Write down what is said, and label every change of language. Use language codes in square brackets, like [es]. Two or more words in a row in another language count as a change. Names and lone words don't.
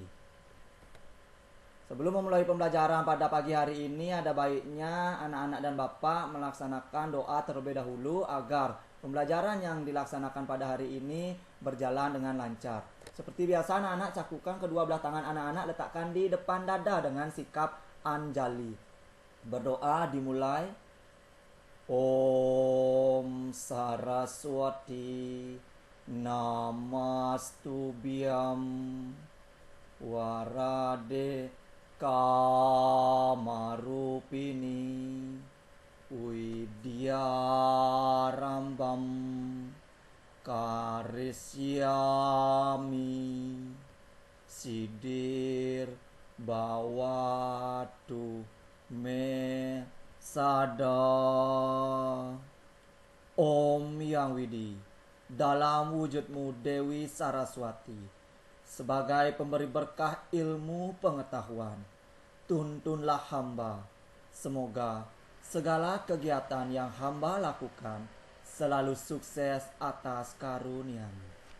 [id] Sebelum memulai pembelajaran pada pagi hari ini, ada baiknya anak-anak dan Bapak melaksanakan doa terlebih dahulu agar pembelajaran yang dilaksanakan pada hari ini berjalan dengan lancar. Seperti biasa, anak-anak cakukan kedua belah tangan anak-anak, letakkan di depan dada dengan sikap anjali. Berdoa dimulai. [sa] Om Saraswati Namastubhyam Warade Kamarupini Widyarambam Karisyami Sidir Bawatu Me Sada. [id] Om Yang Widi, dalam wujudmu Dewi Saraswati, sebagai pemberi berkah ilmu pengetahuan, tuntunlah hamba. Semoga segala kegiatan yang hamba lakukan selalu sukses atas karunia-Mu.